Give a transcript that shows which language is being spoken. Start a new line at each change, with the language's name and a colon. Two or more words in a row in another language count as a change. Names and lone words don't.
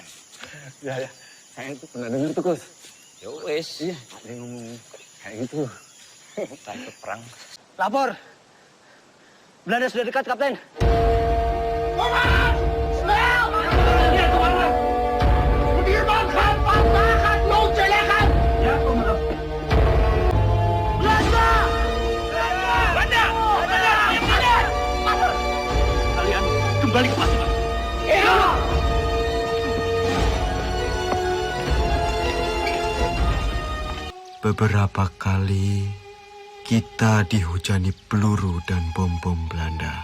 Indonesian: Ya, saya itu pernah dengar tuh, Gus.
Javanese: Ya wis.
Indonesian: Iya, ada yang ngomong kayak gitu. Kita ikut perang. Lapor. Belanda sudah dekat, Kapten.
Dutch: Sudirman gaat vandaag het loodje leggen!
Indonesian: Ya, Komandan. Belanda! Belanda! Kalian kembali ke pasukan. Ja! Beberapa kali kita dihujani peluru dan bom-bom Belanda.